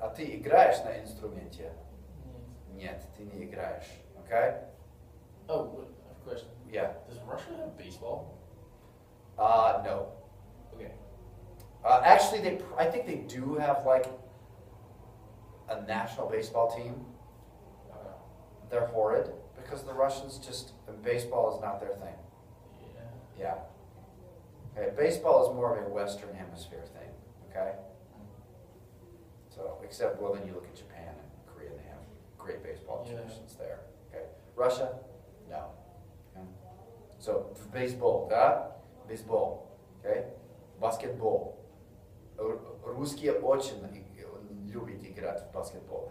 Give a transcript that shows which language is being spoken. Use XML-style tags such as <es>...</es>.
<ru>А ты играешь на инструменте? Нет, ты не играешь. Okay?</ru> <en>oh, what, I have a question. Yeah. Does Russia have baseball? No. Okay. Actually, I think they do have like a national baseball team. Okay. They're horrid because the Russians baseball is not their thing. Yeah. Yeah. Okay, baseball is more of a Western Hemisphere thing. Okay. So, except then you look at Japan and Korea, they have great baseball Yeah. traditions there. Okay. Russia, no. Okay. So, baseball, да? Baseball. Okay. Basketball.</en> <ru>Русские очень любят играть в баскетбол.</ru>